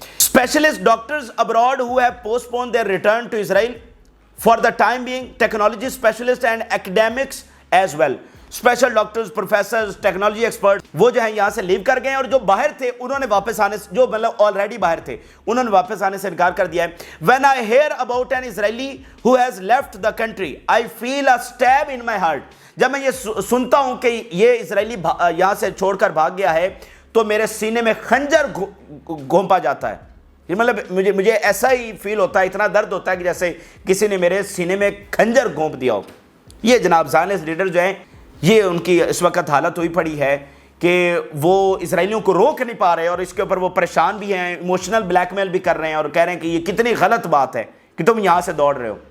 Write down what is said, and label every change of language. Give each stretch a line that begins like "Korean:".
English: Specialist doctors abroad who have postpone their return to Israel for the time being, technology specialists and academics as well.
Urdu: Special doctors, professors, technology expert, وہ جو ہیں یہاں سے لیو کر گئے ہیں, اور جو باہر تھے انہوں نے واپس آنے سے, جو مطلب آلریڈی باہر تھے انہوں نے واپس آنے سے انکار کر دیا ہے.
English: When I hear about an Israeli who has left the country, I feel a stab in my heart.
Urdu: جب میں یہ سنتا ہوں کہ یہ اسرائیلی یہاں سے چھوڑ کر بھاگ گیا ہے تو میرے سینے میں خنجر گھونپا جاتا ہے. مطلب مجھے ایسا ہی فیل ہوتا ہے, اتنا درد ہوتا ہے کہ جیسے کسی نے میرے سینے میں خنجر گھونپ دیا ہو. یہ جناب زائنسٹ لیڈر جو ہیں, یہ ان کی اس وقت حالت ہوئی پڑی ہے کہ وہ اسرائیلیوں کو روک نہیں پا رہے, اور اس کے اوپر وہ پریشان بھی ہیں, ایموشنل بلیک میل بھی کر رہے ہیں, اور کہہ رہے ہیں کہ یہ کتنی غلط بات ہے کہ تم یہاں سے دوڑ رہے ہو.